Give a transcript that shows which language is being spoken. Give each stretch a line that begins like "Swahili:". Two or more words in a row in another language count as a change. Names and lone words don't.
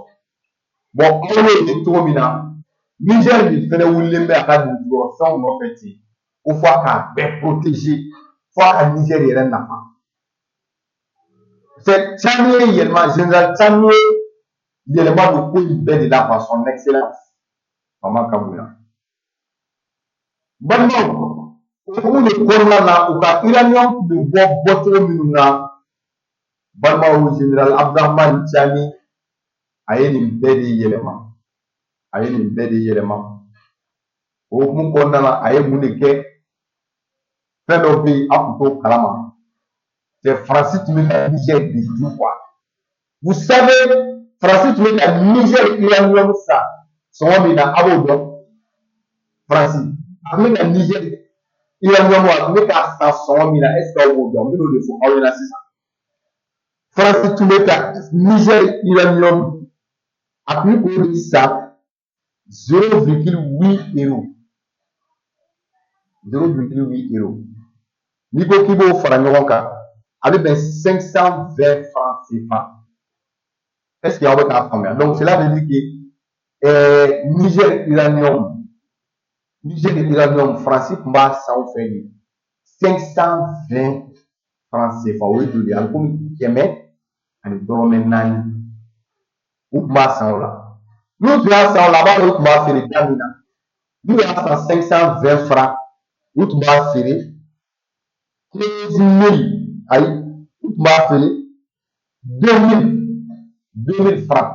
Bambara: Bon anw y'o ye cogo min na, Niger de fɛnɛ wulilen bɛ a ka dugukɔrɔfɛnw nɔfɛ ten, ko fɔ a k'a bɛɛ protéger, fɔ a ka Niger yɛrɛ nafa. C'est Tchani ye yɛlɛma, général Tchani ye yɛlɛma don ko in bɛɛ de la
French: par son excellence,
Bambara: Fama ka bonya. Balimaw, o hukumu de kɔnɔna na u ka uranium tun bɛ bɔcogo minnu na, balimaw, général Abdrahamani Tchani a ye nin bɛɛ de yɛlɛma, a ye nin bɛɛ de yɛlɛma. O hukumu kɔnɔna na a ye mun de kɛ? Fɛn dɔ bɛ yen a tun t'o kalama, c'est Faransi tun bɛ ka Niger de dun quoi.
French: Vous savez,
Bambara: Faransi tun bɛ ka Niger uranium san sɔngɔ min na a b'o dɔn? Faransi a tun bɛ ka Niger uranium a tun bɛ k'a san sɔngɔ min na,
French: est ce que
Bambara: aw b'o dɔn? N bɛn'o de fɔ aw ɲɛna sisan. Faransi tun bɛ ka Niger uranium a tun bɛ k'o de san 0,8 euro. 0,8 euro. N'i ko k'i b'o fara ɲɔgɔn kan, a bɛ bɛn 520 francs CFA.
French: Est ce que
Bambara: aw bɛ k'a faamuya?
French: Donc cela veut dire que
Bambara: Niger uranium Faransi tun b'a san o fɛ de 520 francs CFA. O ye joli ye? A bɛ komi 100 ani dɔrɔmɛ 4. U tun b'a san o la. N'u tun y'a san o la, a b'a dɔn u tun b'a feere da min na. N'u y'a san 520 francs, u tun b'a feere 15 000, ayi, u tun b'a feere 2000 francs.